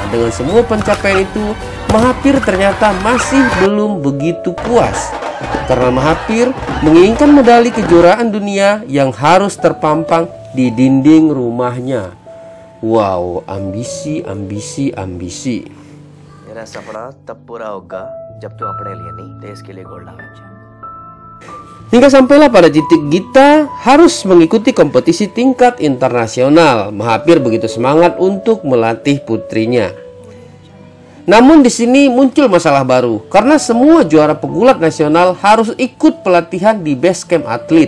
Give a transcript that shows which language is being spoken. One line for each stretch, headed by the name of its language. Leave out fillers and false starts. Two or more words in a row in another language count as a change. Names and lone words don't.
Indonesian: Dengan semua pencapaian itu, Mahathir ternyata masih belum begitu puas. Karena Mahathir menginginkan medali kejuaraan dunia yang harus terpampang di dinding rumahnya. Wow, ambisi, ambisi, ambisi.
Hindi: मेरा सपना तब पूरा होगा जब तू अपने लिए नहीं देश के लिए गोल्ड लावे.
Indonesian: Hingga sampailah pada titik Gita harus mengikuti kompetisi tingkat internasional. Mahathir begitu semangat untuk melatih putrinya. Namun di sini muncul masalah baru karena semua juara pegulat nasional harus ikut pelatihan di base camp atlet.